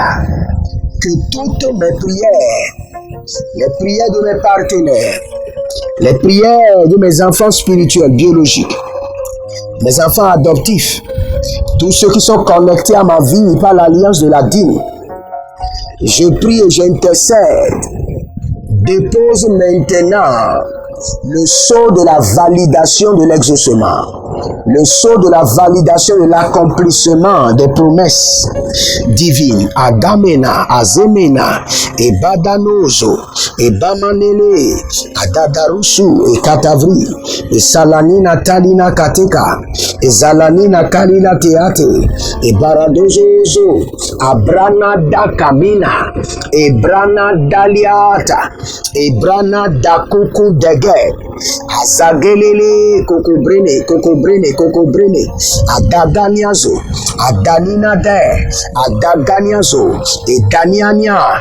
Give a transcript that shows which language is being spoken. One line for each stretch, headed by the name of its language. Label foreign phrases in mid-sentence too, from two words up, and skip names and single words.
French: Que toutes mes prières, les prières de mes partenaires, les prières de mes enfants spirituels, biologiques, mes enfants adoptifs, tous ceux qui sont connectés à ma vie par l'alliance de la dîme, je prie et j'intercède. Dépose maintenant le sceau de la validation de l'exaucement, le sceau de la validation de l'accomplissement des promesses divines. Agamena, Azemena, et Badanozo, et Bamanele, Adadarusu, et Katavri, et Salanina Talina Kateka, et Zalanina Kalina Teate, et Baradozozo, Abrana Dakamina, et Brana Daliata, et Brana Dakuku Dege, Azagelele, Kokobrene, Adaganiazo, Adanina De, Adaganiazo, et Daniania,